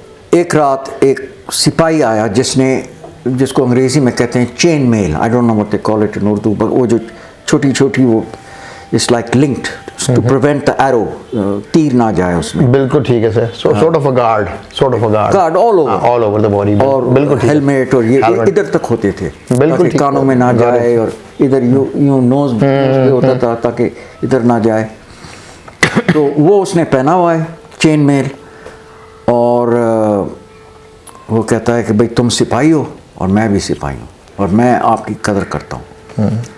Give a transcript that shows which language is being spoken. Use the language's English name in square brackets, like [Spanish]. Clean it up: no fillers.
[Urdu] ایک رات ایک سپاہی آیا جس کو انگریزی میں کہتے ہیں چین میل، [English] I don't know what they call it in Urdu، [Urdu] but وہ جو چھوٹی چھوٹی وہ [English] it's like linked to prevent the arrow، [Urdu] تیر نہ جائے اس میں۔ بالکل ٹھیک ہے سر، [English] sort of a guard all over the body، [Urdu] اور ہیلمیٹ اور یہ ادھر تک ہوتے تھے تاکہ کانوں میں نہ جائے، اور ادھر یوں نوز پہ ہوتا تھا تاکہ ادھر نہ جائے، تو وہ اس نے پہنا ہوا ہے چین میل، اور وہ کہتا ہے کہ بھئی تم سپاہی ہو اور میں بھی سپاہی ہوں اور میں آپ کی قدر کرتا ہوں۔